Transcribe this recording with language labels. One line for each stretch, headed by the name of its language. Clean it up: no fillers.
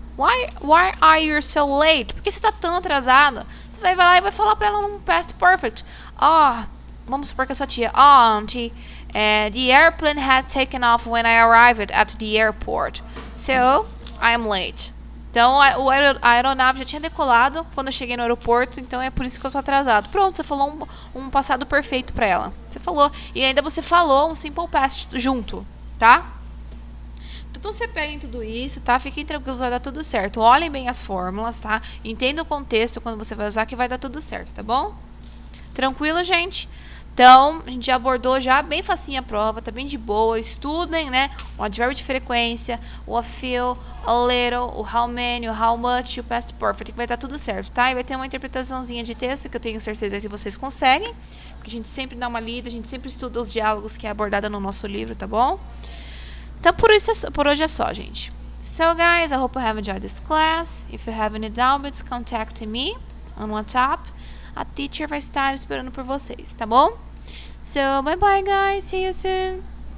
English: Why are you so late?
Portuguese: Por que você tá tão atrasado? Você vai lá e vai falar pra ela num past perfect. Vamos supor que a sua tia.
English: Auntie, the airplane had taken off when I arrived at the airport. So, I'm late.
Portuguese: Então, a aeronave já tinha decolado quando eu cheguei no aeroporto, então é por isso que eu tô atrasado. Pronto, você falou um passado perfeito pra ela. Você falou. E ainda você falou um simple past junto, tá? Então você peguem tudo isso, tá? Fiquem tranquilos, vai dar tudo certo. Olhem bem as fórmulas, tá? Entenda o contexto quando você vai usar que vai dar tudo certo, tá bom? Tranquilo, gente? Então, a gente já abordou já bem facinho a prova, tá bem de boa. Estudem, né? O advérbio de frequência, o a few, a little, o how many, o how much e o past perfect, que vai dar tudo certo, tá? E vai ter uma interpretaçãozinha de texto que eu tenho certeza que vocês conseguem, porque a gente sempre dá uma lida, a gente sempre estuda os diálogos que é abordado no nosso livro, tá bom? Então, por hoje é só, gente.
English: So, guys, I hope you have enjoyed this class. If you have any doubts, contact me on WhatsApp.
Portuguese: A teacher vai estar esperando por vocês, tá bom?
English: So, bye-bye, guys. See you soon.